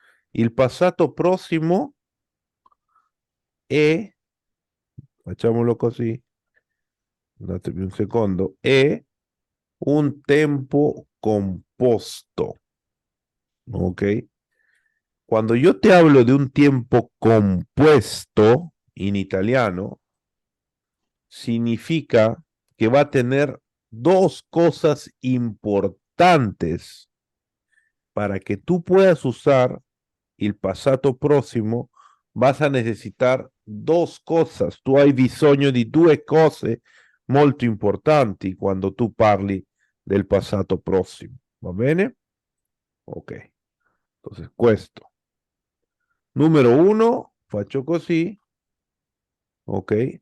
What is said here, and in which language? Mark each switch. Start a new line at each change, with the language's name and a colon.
Italian: Il passato prossimo è, facciamolo così, datemi un secondo, è un tempo composto. ¿Ok?
Spanish: Cuando yo te hablo de un tiempo compuesto en italiano, significa que va a tener dos cosas importantes para que tú puedas usar el pasado próximo, vas a necesitar dos cosas.
Italian: Tu hai bisogno di due cose molto importanti quando tu parli del passato prossimo. Va bene? Ok. Entonces, questo. Numero uno, faccio così. Ok.